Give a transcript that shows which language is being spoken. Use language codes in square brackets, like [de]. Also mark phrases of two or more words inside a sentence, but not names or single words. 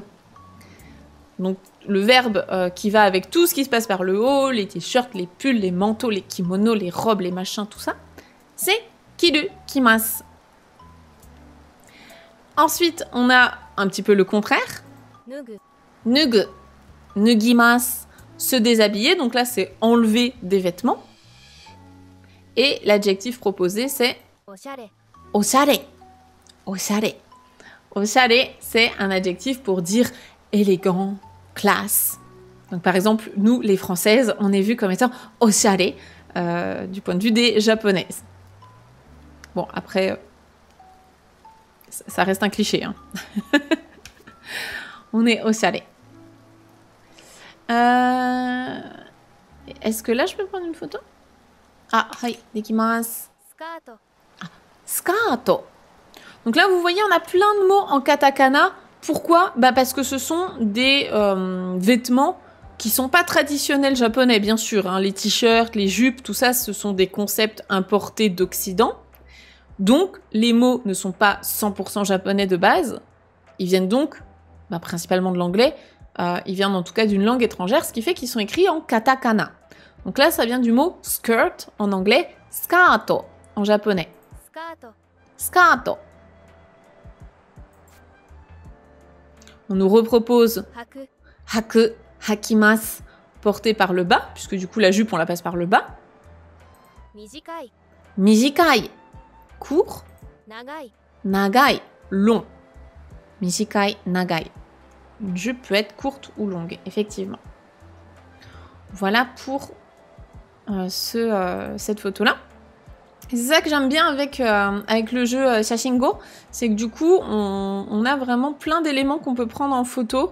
[fr] Donc, le verbe qui va avec tout ce qui se passe par le haut, les t-shirts, les pulls, les manteaux, les kimonos, les robes, les machins, tout ça, c'est [ja] 着る、着ます. [fr] Ensuite, on a un petit peu le contraire. [ja] 脱ぐ脱ぐ。脱ぎます. [fr] Se déshabiller. Donc là, c'est enlever des vêtements. Et l'adjectif proposé, c'est [ja] おしゃれおしゃれ。おしゃれ. Oshare, [fr] c'est un adjectif pour dire élégant, classe. Donc par exemple, nous, les Françaises, on est vu comme étant oshare du point de vue des Japonaises. Bon, après, ça reste un cliché. Hein. On est oshare. Est-ce que là, je peux prendre une photo? [ja] ああ、はい、できます. スカート Skato. [fr] Donc là, vous voyez, on a plein de mots en katakana. Pourquoi? Bah parce que ce sont des vêtements qui sont pas traditionnels japonais, bien sûr. Hein. Les t-shirts, les jupes, tout ça, ce sont des concepts importés d'Occident. Donc, les mots ne sont pas 100% japonais de base. Ils viennent donc principalement de l'anglais. Ils viennent en tout cas d'une langue étrangère, ce qui fait qu'ils sont écrits en katakana. Donc là, ça vient du mot skirt en anglais, skato en japonais. [ja] スカート Skato. [fr] On nous repropose [ja] 履く履く、履きます, [fr] porté par le bas, puisque du coup la jupe on la passe par le bas. [ja] 短い Mijikai, court. 長い Nagai, long. 短い、長い. [fr] Une jupe peut être courte ou longue, effectivement. Voilà pour cette photo-là. C'est ça que j'aime bien avec le jeu Shashingo, c'est que du coup, on a vraiment plein d'éléments qu'on peut prendre en photo.